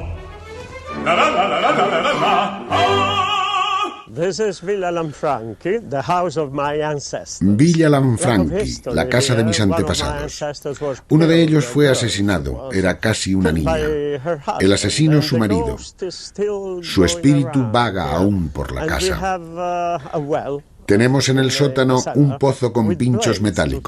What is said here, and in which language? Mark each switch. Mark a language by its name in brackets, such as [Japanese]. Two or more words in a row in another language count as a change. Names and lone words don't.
[English] La la la la la la la la. This is Villa Lanfranchi, the house of my ancestors. [Spanish] Villa Lanfranchi, la casa de mis antepasados. Uno de ellos fue asesinado, era casi una niña. El asesino, su marido. Su espíritu vaga aún por la casa. Tenemos en el sótano un pozo con pinchos metálicos.